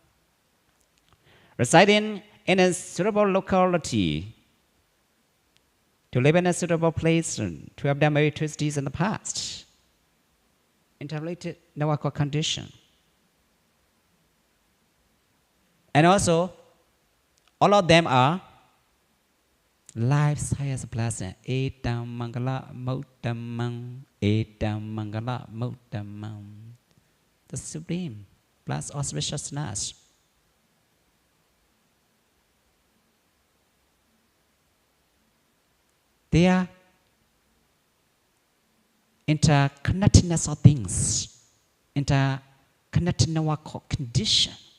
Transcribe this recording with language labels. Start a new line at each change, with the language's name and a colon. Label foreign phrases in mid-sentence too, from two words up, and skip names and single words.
English: Residing in a suitable locality, to live in a suitable place, and to have done meritorious deeds in the past. Interrelated Nawaka condition. And also, all of them are life's highest blessing.
Pali: Etam mangala mottamang. Etam mangala mottamang.
English: The supreme, plus auspiciousness. They are interconnectedness of things, interconnected in our condition.